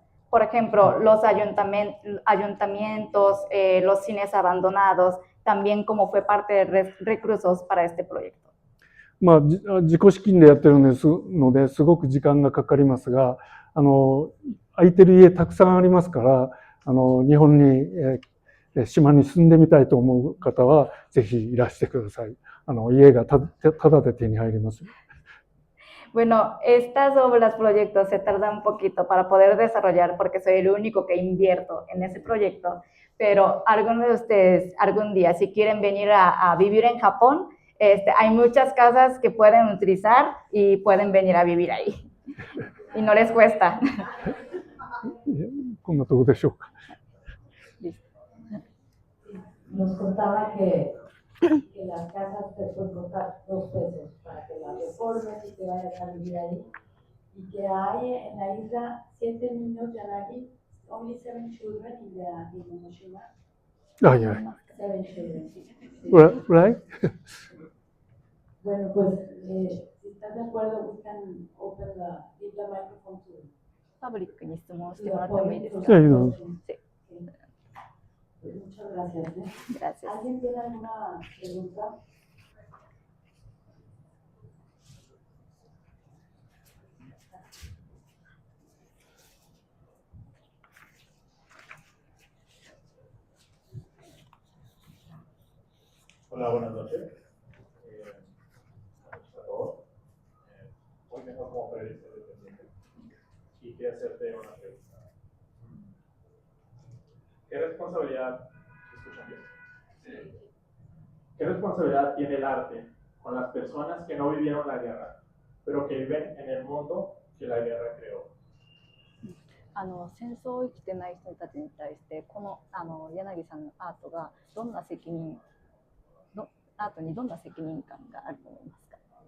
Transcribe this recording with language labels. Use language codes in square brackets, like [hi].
[es] Por ejemplo, los ayuntamientos, los cines abandonados, también como fue parte de recursos para este proyecto. [ja] まあ、自己資金でやってるので、すごく時間がかかりますが、空いてる家たくさんありますから、日本に、島に住んでみたいと思う方は、ぜひいらしてください。家がただで手に入ります。 [es] Bueno, estas obras, proyectos se tardan un poquito para poder desarrollar porque soy el único que invierto en ese proyecto, pero algunos de ustedes algún día si quieren venir a vivir en Japón, hay muchas casas que pueden utilizar y pueden venir a vivir ahí y no les cuesta. [ja] こんなところでしょうか。 [es] Nos contaba que las casas te pueden costar 2 pesos para que las reformes y te vayas a vivir ahí. Y que hay en la isla 7 niños, Yanagi, [en] only 7 children in Momoshima. Ah, yeah. 7 children. Right? [es] Bueno, pues, si estás de acuerdo, [en] we can give the microphone to [ja] パブリックに質問してもらってもいいですか？ [es] Sí, no. Sí. Muchas gracias. Gracias. ¿Alguien tiene alguna pregunta? Hola, buenas noches. A todos. Hoy vengo como periodista independiente y quiero hacerte una pregunta. ¿Qué responsabilidad, ¿escuchan bien? ¿Qué responsabilidad tiene el arte con las personas que no vivieron la guerra, pero que viven en el mundo que la guerra creó? [ja] 戦争を生きてない人たちに対してこの柳さんのアートがどんな責任アートにどんな責任感があると思いますか？